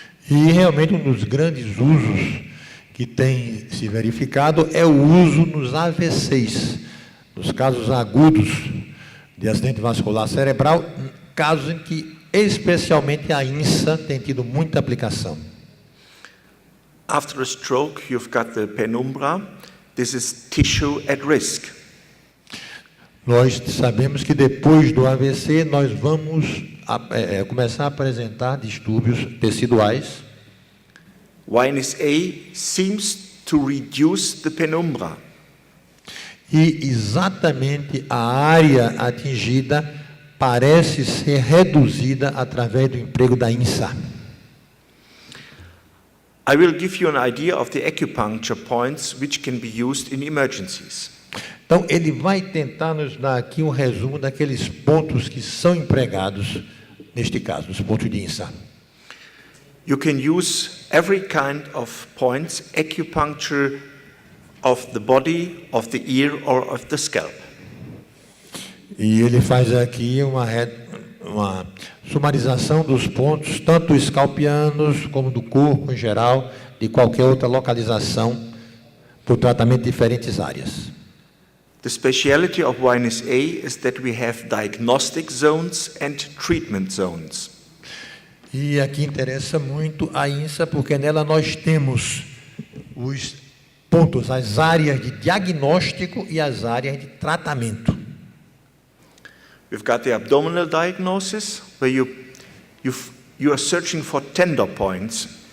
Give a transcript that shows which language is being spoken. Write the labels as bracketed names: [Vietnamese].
[Portuguese] E realmente um dos grandes usos que tem se verificado é o uso nos AVCs, nos casos agudos de acidente vascular cerebral, casos em que especialmente a INSA tem tido muita aplicação. [English] After a stroke, you've got the penumbra. This is tissue at risk. [Portuguese] Nós sabemos que depois do AVC nós vamos começar a apresentar distúrbios teciduais. [English] YNSA seems to reduce the penumbra. [Portuguese] E exatamente a área atingida parece ser reduzida através do emprego da INSA. [English] I will give you an idea of the acupuncture points which can be used in emergencies. [Portuguese] Então, ele vai tentar nos dar aqui um resumo daqueles pontos que são empregados, neste caso, os pontos de INSA. [English] You can use every kind of points, acupuncture of the body, of the ear, or of the scalp. [Portuguese] E ele faz aqui uma sumarização dos pontos, tanto escalpianos como do corpo em geral, de qualquer outra localização, para o tratamento de diferentes áreas. [English] The speciality of YNSA is that we have diagnostic zones and treatment zones. [Portuguese] E aqui interessa muito a INSA, porque nela nós temos os pontos, as áreas de diagnóstico e as áreas de tratamento. [English] We've got the abdominal diagnosis, where you are searching for tender points.